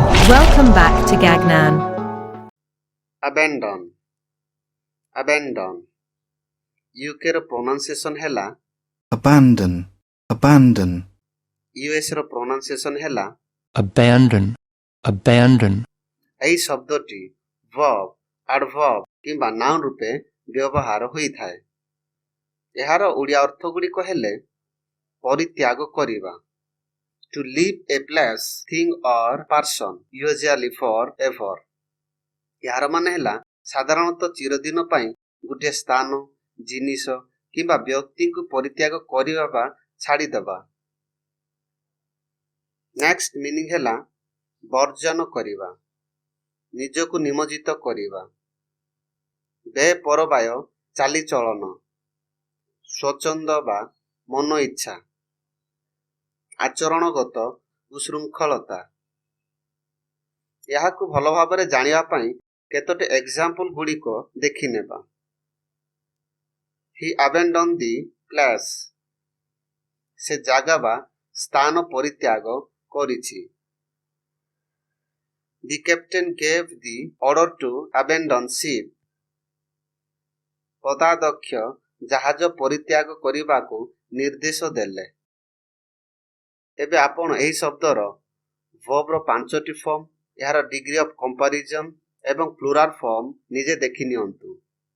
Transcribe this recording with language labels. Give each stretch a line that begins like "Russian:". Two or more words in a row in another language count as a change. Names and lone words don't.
English: Welcome back to Gagnan. Abandon. Abandon.
Odia: UK ର pronunciation ହେଲା
English: abandon, abandon,
Odia: US ର pronunciation ହେଲା
English: abandon, abandon,
Odia: ଏହି ଶବ୍ଦଟି
English: verb, adverb
Odia: କିମ୍ବା noun ରୂପେ ବ୍ୟବହାର ହୋଇଥାଏ। ଏହାର ଓଡ଼ିଆ ଅର୍ଥ ଗୁଡ଼ିକ ହେଲେ ପରିତ୍ୟାଗ କରିବା,
English: to leave a place, thing or person, usually forever।
Odia: ଏହାର ମାନେ ହେଲା ସାଧାରଣତଃ ଚିରଦିନ ପାଇଁ ଗୋଟିଏ ସ୍ଥାନ, ଜିନିଷ କିମ୍ବା ବ୍ୟକ୍ତିଙ୍କୁ ପରିତ୍ୟାଗ କରିବା ବା ଛାଡ଼ିଦେବା।
English: next meaning
Odia: ହେଲା ବର୍ଜନ କରିବା, ନିଜକୁ ନିମଜ୍ଜିତ କରିବା, ବେପରବାୟ ଚାଲିଚଳନ, ସ୍ୱଚ୍ଛନ୍ଦ ବା ମନ ଇଚ୍ଛା, ଆଚରଣଗତ ଉଶୃଙ୍ଖଳତା। ଏହାକୁ ଭଲ ଭାବରେ ଜାଣିବା ପାଇଁ କେତୋଟି ଏକ୍ସାମ୍ପଲ ଗୁଡ଼ିକ ଦେଖିନେବା।
English: He abandoned the place.
Odia: ସେ ଜାଗା ବା ସ୍ଥାନ ପରିତ୍ୟାଗ କରିଛି।
English: The captain gave the order to abandon ship.
Odia: ପଦାଧ୍ୟକ୍ଷ ଜାହାଜ ପରିତ୍ୟାଗ କରିବାକୁ ନିର୍ଦ୍ଦେଶ ଦେଲେ। ଏବେ ଆପଣ ଏହି ଶବ୍ଦର verb ର 5ଟି ଫର୍ମ, ଏହାର
English: degree of comparison
Odia: ଏବଂ
English: plural form
Odia: ନିଜେ ଦେଖି ନିଅନ୍ତୁ।